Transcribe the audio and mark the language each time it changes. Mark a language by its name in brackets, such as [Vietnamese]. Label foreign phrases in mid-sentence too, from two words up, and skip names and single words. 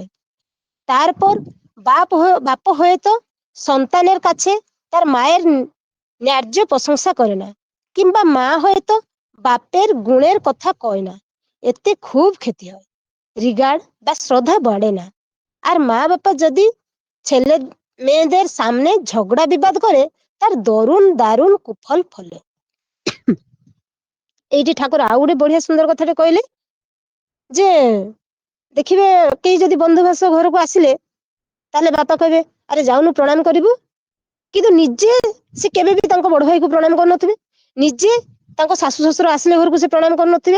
[Bangla] তারপর বাপ হয়তো সন্তানের কাছে তার মায়ের ন্যায্য প্রশংসা করে না, কিংবা মা হয়তো বাপের গুণের কথা কয় না, এতে খুব ক্ষতি হয়, রিগার্ড বা শ্রদ্ধা বাড়ে না। আর মা বাবা যদি ছেলে মেয়েদের সামনে ঝগড়া বিবাদ করে, তার দারুণ কুফল ফলে। [Odia] এইଠି ଠାକୁର ଆଉ ଗୋଟେ ବଢିଆ ସୁନ୍ଦର କଥାଟେ କହିଲେ ଯେ ଦେଖିବେ କେହି ଯଦି ବନ୍ଧୁ ବାସ ଘରକୁ ଆସିଲେ, ତାହେଲେ ବାପା କହିବେ ଆରେ ଯାଉନୁ ପ୍ରଣାମ କରିବୁ, କିନ୍ତୁ ନିଜେ ସେ କେବେ ବି ତାଙ୍କ ବଡ ଭାଇକୁ ପ୍ରଣାମ କରୁନଥିବେ, ନିଜେ ତାଙ୍କ ଶାଶୁ ଶ୍ୱଶୁର ଆସିଲେ ଘରକୁ ସେ ପ୍ରଣାମ କରୁନଥିବେ।